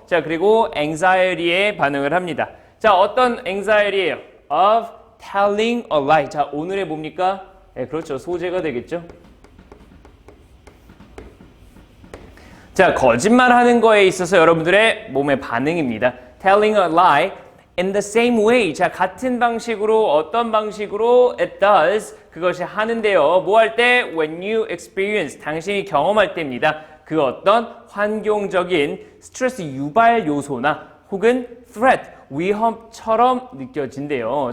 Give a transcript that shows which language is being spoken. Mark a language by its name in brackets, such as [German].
[Korean] 자, 그리고 anxiety에 반응을 합니다. 자, 어떤 anxiety예요? [English] of telling a lie. [Korean] 자, 오늘의 뭡니까? 네, 그렇죠. 소재가 되겠죠. 자, 거짓말하는 거에 있어서 여러분들의 몸의 반응입니다. [English] telling a lie in the same way. [Korean] 자, 같은 방식으로, 어떤 방식으로 [English] it does, [Korean] 그것이 하는데요. 뭐 할 때? [English] when you experience, [Korean] 당신이 경험할 때입니다. 그 어떤 환경적인 스트레스 유발 요소나 혹은 threat, 위험처럼 느껴진대요.